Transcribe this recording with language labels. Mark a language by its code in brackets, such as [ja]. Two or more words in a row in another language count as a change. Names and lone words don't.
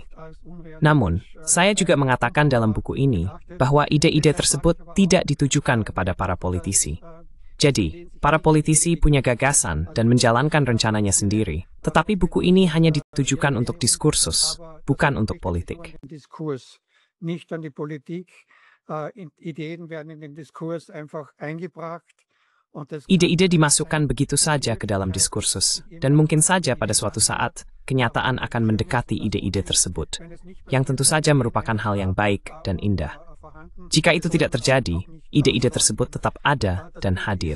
[id] Namun, saya juga mengatakan dalam buku ini bahwa ide-ide tersebut tidak ditujukan kepada para politisi. Jadi, para politisi punya gagasan dan menjalankan rencananya sendiri, tetapi buku ini hanya ditujukan untuk diskursus, bukan untuk politik. [de] Diskurs, nicht an die Politik. Ideen werden in den Diskurs einfach eingebracht. [id] Ide-ide dimasukkan begitu saja ke dalam diskursus, dan mungkin saja pada suatu saat, kenyataan akan mendekati ide-ide tersebut, yang tentu saja merupakan hal yang baik dan indah. Jika itu tidak terjadi, ide-ide tersebut tetap ada dan hadir.